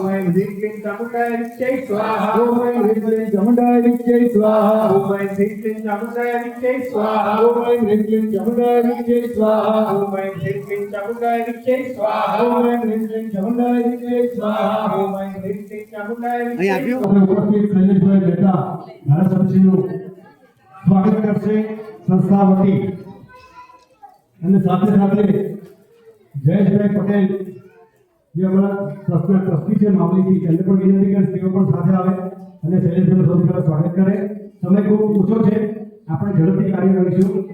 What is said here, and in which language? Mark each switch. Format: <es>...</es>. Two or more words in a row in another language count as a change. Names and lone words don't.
<sa>ऐं ह्रीं चामुण्डायै स्वाहा ओम ऐं ह्रीं चामुण्डायै स्वाहा ओम ऐं ह्रीं चामुण्डायै स्वाहा ओम ऐं ह्रीं चामुण्डायै स्वाहा ओम ऐं ह्रीं चामुण्डायै स्वाहा ओम ऐं ह्रीं चामुण्डायै स्वाहा ओम ऐं ह्रीं चामुण्डायै</sa> <gu>ઉપસ્થિત શૈલેષભાઈ મહેતા ધારાસભ્યશ્રીનું સ્વાગત કરશે સંસ્થા વતી અને સાથે સાથે જયેશભાઈ પટેલ જે અમારા ટ્રસ્ટના ટ્રસ્ટી છે મામલીથી એમને પણ વિનંતી કરીશ તેઓ પણ સાથે આવે અને શૈલેષભાઈનું સૌથી પહેલાં સ્વાગત કરે સમય ખૂબ ઓછો છે આપણે ઝડપથી કાર્ય કરીશું</gu>